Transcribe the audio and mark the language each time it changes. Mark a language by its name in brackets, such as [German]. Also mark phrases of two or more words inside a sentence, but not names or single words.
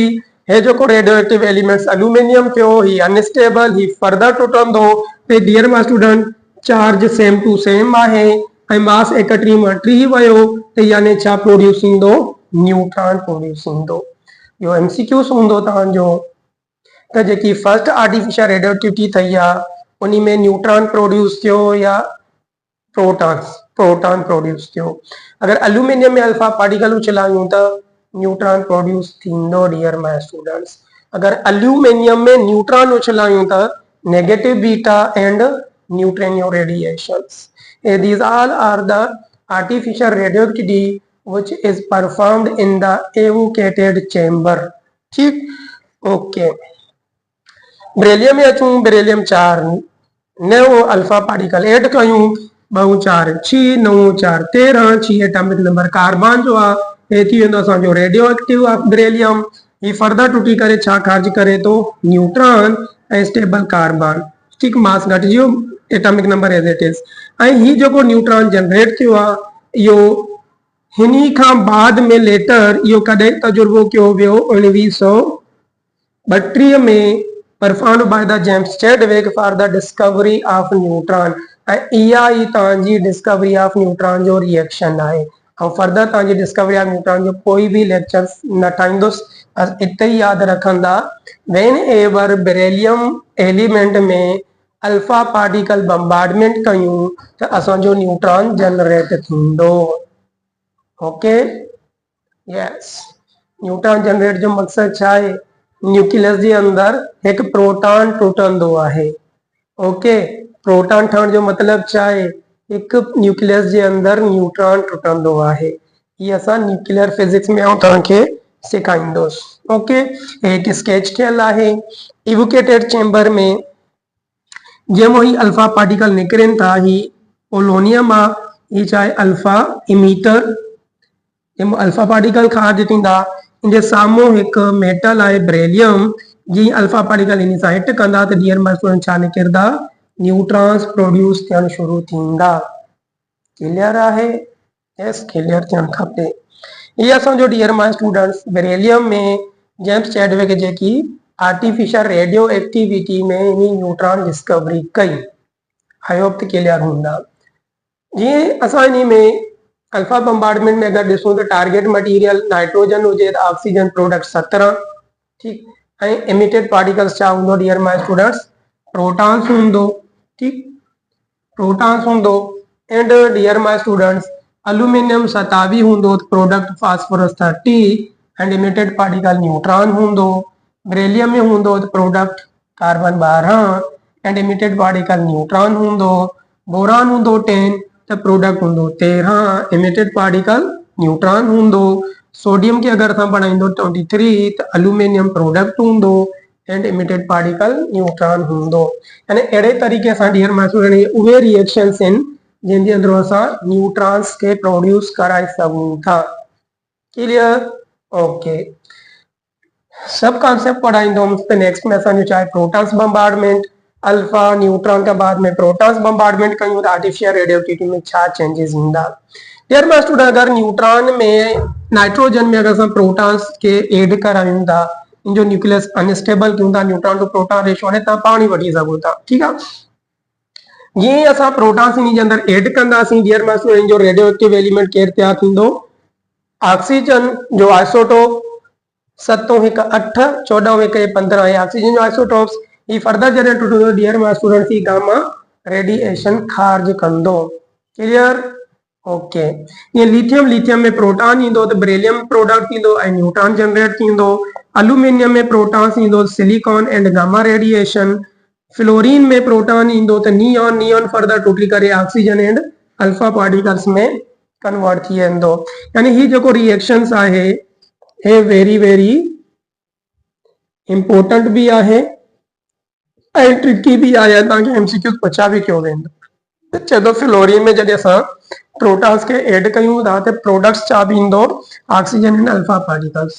[Sindhi] हे जो [English] radioactive elements aluminium [Sindhi] थियो ही अनस्टेबल, ही फर्दर टुटंदो ते [English] dear my student charge same to same [Sindhi] आहे ऐं मास 31 मां 3 वयो ते यानी छा प्रोड्यूस थींदो, [English] neutron produce [Sindhi] थींदो। यो एमसीक्यूस हूंदो तव्हांजो त जेकी [English] first artificial radioactivity [Sindhi] थई आहे उन्हीं में [English] neutron produce [Sindhi] थियो या [English] proton produce [Sindhi] थियो। अगर एल्यूमिनियम में [English] alpha particle [Sindhi] उछलायूं तो [English] neutron produce [Sindhi] थींदो [English] dear my students. [Sindhi] अगर एल्यूमिनियम में न्यूट्रॉन उछलायूं तो [English] negative beta and neutrino radiations. These all are the artificial radioactivity which is performed in the evacuated chamber। [Sindhi] ठीक, ओके। बेरिलियम में अचूं, बेरिलियम 4 नओं [English] alpha particle add [Sindhi] कयूं, 2 4 6 9 4 13 6 [English] atomic number carbon [Sindhi] जो आ हे थी वेंदो असांजो [English] radioactive of beryllium. [Sindhi] ही फर्दर टूटी करे छा ख़ारिज करे तो न्यूट्रॉन ऐं [English] stable carbon. [Sindhi] ठीक, मास घटिजियो, [English] atomic number as it is. [Sindhi] ऐं ही जो न्यूट्रॉन जनरेट थियो आ इहो हिनी खां बाद में लेटर इहो कॾहिं तजुर्बो कयो वियो 1932 में [English] performed by the James Chadwick for the discovery of neutron. [Sindhi] ऐं इहा ई तव्हांजी [English] discovery of neutron [Sindhi] जो रिएक्शन आहे। ऐं फर्दर तव्हांजी [English] discovery of neutron [Sindhi] जो कोई भी लेक्चर न ठाहींदुसि, इते ई यादि रखंदा [English] whenever beryllium element [Sindhi] में [English] alpha particle bombardment [Sindhi] कयूं तो असो [English] neutron generate [Sindhi] थींदो। [English] okay, yes, neutron generate [Sindhi] जो मकसद छा है, न्यूक्लियस [Hindi] के अंदर एक [Sindhi] प्रोटॉन टुटंदो आहे। ओके, प्रोटॉन ठहण जो मतलब छा आहे, एक न्यूक्लियस जे अंदर न्यूट्रॉन टुटंदो आहे। ये असां [English] nuclear physics [Sindhi] में तव्हांखे सेखारींदुसि। ओके, एक स्केच थियल आहे। [English] evacuated chamber [Sindhi] में जेमो ही [English] alpha particle [Sindhi] निकिरनि था, ही पोलोनियम आहे, ही चाहे [English] alpha emitter, [Sindhi] जेमो [English] alpha particle [Sindhi] खारिज थींदा, इनजे साम्हूं हिकु मेटल आहे बेरिलियम, जी [English] alpha particle [Sindhi] इन सां हिट कंदा त [English] dear my student [Sindhi] छा निकिरंदा, [English] neutrons produce [Sindhi] थियण शुरू थींदा। क्लियर आहे? [English] yes, clear [Sindhi] थियणु खपे। ये असांजो [English] dear my students [Sindhi] बेरिलियम में जेम्स चैडविक जेकी [English] artificial radio activity [Sindhi] में इन [English] neutron discovery [Sindhi] कई। [English] I hope [Sindhi] त क्लियर हूंदा। जीअं असां इन में [English] alpha bombardment [Sindhi] में अगर ॾिसूं त [English] target material nitrogen [Sindhi] हुजे त [English] oxygen product 17, [Sindhi] ठीक, ऐं [English] emitted particles [Sindhi] छा हूंदो [English] dear my students, [Sindhi] प्रोटॉन्स हूंदो, ठीक, प्रोटॉन्स हूंदो। [English] and dear my students aluminium 27 [Sindhi] हूंदो, [English] product phosphorus 30 and emitted particle neutron [Sindhi] हूंदो। बेरिलियम में हूंदो त [English] product carbon 12 and emitted particle neutron [Sindhi] हूंदो। बोरान हूंदो 10 त प्रोडक्ट हूंदो 13 [English] emitted particle neutron [Sindhi] हूंदो। सोडियम के अगर असां पढ़ाईंदो 23 त [English] aluminium product [Sindhi] हूंदो [English] and emitted particle neutron [Sindhi] हूंदो। यानी अहिड़े तरीक़े सां [English] dear my student [Sindhi] उहे रिएक्शंस आहिनि जिनके अंदर असां न्यूट्रॉन्स के प्रोड्यूस कराए सघूं था। क्लियर? ओके, सब कॉन्सेप्ट पढ़ाईंदुमि त नेक्स्ट में असांजो चाहे [English] protons bombardment, alpha neutron [Sindhi] का बाद में [English] protons bombardment [Sindhi] कयूं त [English] artificial radioactivity [Sindhi] में छा चेंजेस ईंदा। [English] dear my student [Sindhi] अगर न्यूट्रॉन में नाइट्रोजन में अगर असां प्रोटॉन्स के ऐड करायूं था, इन जो न्यूक्लियस अनस्टेबल क्यों था, [English] neutron to proton ratio [Sindhi] हाणे तव्हां पाण ई वठी सघो था, ठीकु आहे। जीअं असां प्रोटॉन्स इन जे अंदर ऐड कंदासीं [English] dear my student [Sindhi] जो [English] radioactive element [Sindhi] केरु तयारु थींदो, ऑक्सीजन जो आइसोटोप 7 हिकु 8 14 हिकु 15 है ऑक्सीजन जो आइसोटोप्स। ये फर्दर जॾहिं टुटंदो [English] dear my students [Sindhi] ही [English] gamma radiation [Sindhi] खारिज कंदो। क्लियर? ओके, ये लिथियम में प्रोटॉन ईंदो त [English] beryllium product [Sindhi] ईंदो ऐं [English] neutron generate [Sindhi] थींदो। एल्यूमिनियम में प्रोटॉन्स ईंदो [English] silicon and gamma radiation. [Sindhi] फ्लोरीन में प्रोटॉन ईंदो त नियॉन फर्दर टूटी करे [English] oxygen and alpha particles [Sindhi] में कन्वर्ट थी वेंदो। यानी ही जेको रिएक्शंस आहे हे [English] very important [Sindhi] भी आहे ऐं ट्रिकी भी आहे। तव्हांखे एमसीक्यू पुछा भी कयो वेंदो। चलो फ्लोरीन में जॾहिं असां प्रोटॉन्स के ऐड कयूं था त प्रोडक्ट्स छा बि ईंदो, [English] oxygen and alpha particles.